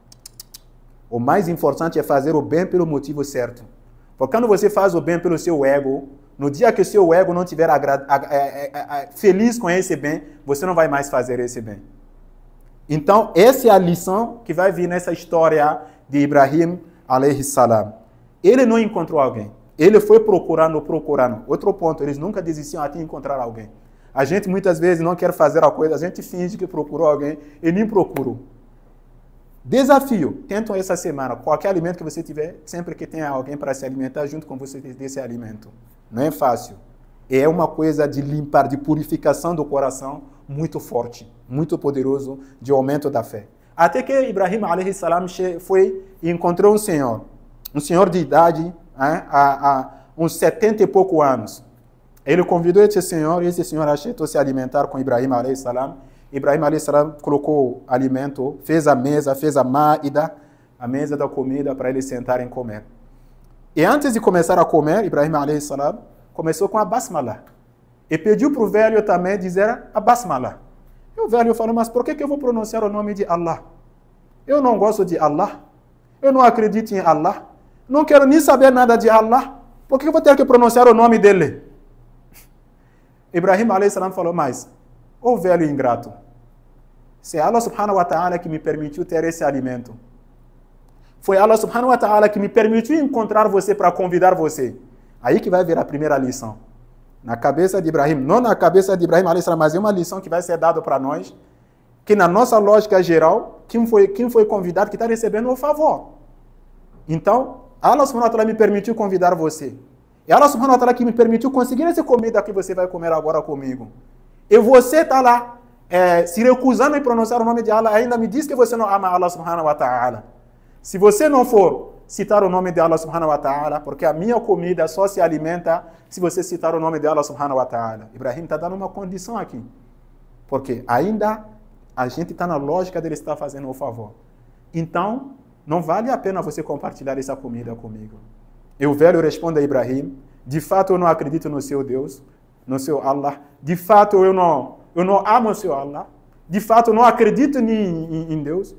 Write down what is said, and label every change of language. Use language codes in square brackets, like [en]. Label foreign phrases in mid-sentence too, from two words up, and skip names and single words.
[pt] O mais importante é fazer o bem pelo motivo certo. Porque quando você faz o bem pelo seu ego, no dia que o seu ego não estiver feliz com esse bem, você não vai mais fazer esse bem. Então, essa é a lição que vai vir nessa história de Ibrahim [ar] عليه السلام. [pt] Ele não encontrou alguém. Ele foi procurando. Outro ponto, eles nunca desistiam até encontrar alguém. A gente muitas vezes não quer fazer a coisa, a gente finge que procurou alguém e nem procurou. Desafio, tentam essa semana, qualquer alimento que você tiver, sempre que tenha alguém para se alimentar junto com você desse alimento. Não é fácil. É uma coisa de limpar, de purificação do coração muito forte, muito poderoso, de aumento da fé. Até que Ibrahim [ar] عليه السلام [pt] foi e encontrou um senhor de idade, há uns 70 e poucos anos. Ele convidou esse senhor, e esse senhor aceitou se alimentar com Ibrahim [ar] عليه السلام. [pt] Ibrahim [ar] عليه السلام [pt] colocou alimento, fez a mesa, fez a ma'ida, a mesa da comida para eles sentarem comer. E antes de começar a comer, Ibrahim [ar] عليه السلام [pt] começou com a basmala. E pediu para o velho também dizer a basmala. E o velho falou, mas por que eu vou pronunciar o nome de Allah? eu não gosto de Allah, eu não acredito em Allah, não quero nem saber nada de Allah, por que eu vou ter que pronunciar o nome dele? Ibrahim a.s. falou, mas, ô velho ingrato, se Allah [ar] سبحانه وتعالى [pt] que me permitiu ter esse alimento, foi Allah [ar] سبحانه وتعالى [pt] que me permitiu encontrar você para convidar você. Aí que vai vir a primeira lição. Na cabeça de Ibrahim, não na cabeça de Ibrahim a.s., mas é uma lição que vai ser dada para nós, que na nossa lógica geral, quem foi convidado que está recebendo o favor. Então, Allah [ar] سبحانه وتعالى [pt] me permitiu convidar você. E Allah [ar] سبحانه وتعالى [pt] que me permitiu conseguir essa comida que você vai comer agora comigo. E você está lá, se recusando em pronunciar o nome de Allah, ainda me diz que você não ama Allah [ar] سبحانه وتعالى. [pt] Se você não for citar o nome de Allah [ar] سبحانه وتعالى, [pt] porque a minha comida só se alimenta se você citar o nome de Allah [ar] سبحانه وتعالى. [pt] Ibrahim está dando uma condição aqui. Porque ainda a gente está na lógica dele estar fazendo o favor. Então, não vale a pena você compartilhar essa comida comigo. E o velho responde a Ibrahim, de fato eu não acredito no seu Deus, no seu Allah. De fato eu não amo o seu Allah. De fato eu não acredito em Deus.